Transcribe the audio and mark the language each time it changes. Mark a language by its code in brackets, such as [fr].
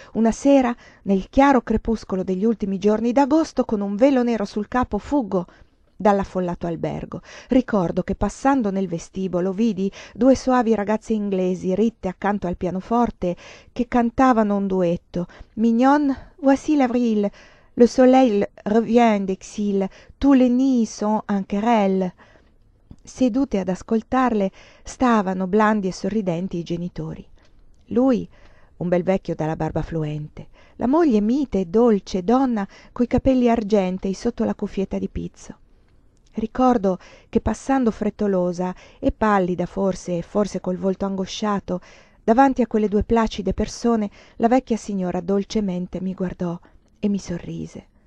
[it] Una sera, nel chiaro crepuscolo degli ultimi giorni d'agosto, con un velo nero sul capo, fuggo dall'affollato albergo. Ricordo che passando nel vestibolo vidi due soavi ragazze inglesi ritte accanto al pianoforte che cantavano un duetto. [fr] Mignonne, voici l'avril, le soleil revient d'exil, tous les nids sont en querelle. [it] Sedute ad ascoltarle stavano blandi e sorridenti i genitori. Lui, un bel vecchio dalla barba fluente, la moglie mite e dolce, donna coi capelli argentei sotto la cuffietta di pizzo. Ricordo che passando frettolosa e pallida forse, forse col volto angosciato, davanti a quelle due placide persone, la vecchia signora dolcemente mi guardò e mi sorrise.